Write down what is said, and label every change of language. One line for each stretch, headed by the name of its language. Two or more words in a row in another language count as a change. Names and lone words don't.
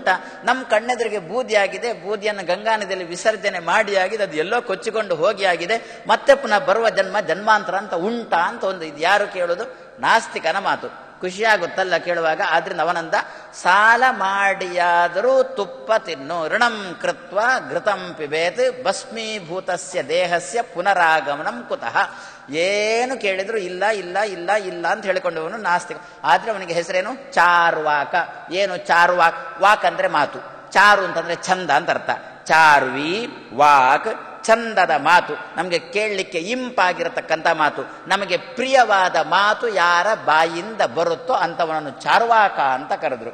Kannada: ನಮ್ಮ ಕಣ್ಣೆದುರಿಗೆ ಬೂದಿಯಾಗಿದೆ, ಬೂದಿಯನ್ನು ಗಂಗಾ ನದಿಯಲ್ಲಿ ವಿಸರ್ಜನೆ ಮಾಡಿ ಆಗಿದೆ, ಅದು ಎಲ್ಲೋ ಕೊಚ್ಚಿಕೊಂಡು ಹೋಗಿ ಆಗಿದೆ, ಮತ್ತೆ ಪುನಃ ಬರುವ ಜನ್ಮ ಜನ್ಮಾಂತರ ಅಂತ ಉಂಟಾ ಅಂತ ಒಂದು ಇದು ಯಾರು ಕೇಳೋದು? ನಾಸ್ತಿಕನ ಮಾತು. ಖುಷಿಯಾಗುತ್ತಲ್ಲ ಕೇಳುವಾಗ. ಆದ್ರಿಂದ ಅವನಂದ, ಸಾಲ ಮಾಡಿಯಾದರೂ ತುಪ್ಪ ತಿನ್ನು,
Sanskrit: ಋಣಂ ಕೃತ್ವ ಘೃತಂ ಪಿಬೇತ್ ಭಸ್ಮೀಭೂತಸ್ಯ ದೇಹಸ್ಯ ಪುನರಾಗಮನಂ ಕುತಃ.
Kannada: ಏನು ಕೇಳಿದ್ರು ಇಲ್ಲ ಇಲ್ಲ ಇಲ್ಲ ಇಲ್ಲ ಅಂತ ಹೇಳಿಕೊಂಡವನು ನಾಸ್ತಿಕ. ಆದ್ರೆ ಅವನಿಗೆ ಹೆಸರೇನು? ಚಾರ್ವಾಕ. ಏನು ಚಾರ್ವಾಕ್? ವಾಕ್ ಅಂದ್ರೆ ಮಾತು, ಚಾರು ಅಂತಂದ್ರೆ ಚಂದ ಅಂತ ಅರ್ಥ.
Sanskrit: ಚಾರ್ವಿ ವಾಕ್,
Kannada: ಚಂದದ ಮಾತು, ನಮಗೆ ಕೇಳಲಿಕ್ಕೆ ಇಂಪಾಗಿರತಕ್ಕಂಥ ಮಾತು, ನಮಗೆ ಪ್ರಿಯವಾದ ಮಾತು ಯಾರ ಬಾಯಿಂದ ಬರುತ್ತೋ ಅಂತವನನ್ನು ಚಾರ್ವಾಕ ಅಂತ ಕರೆದ್ರು.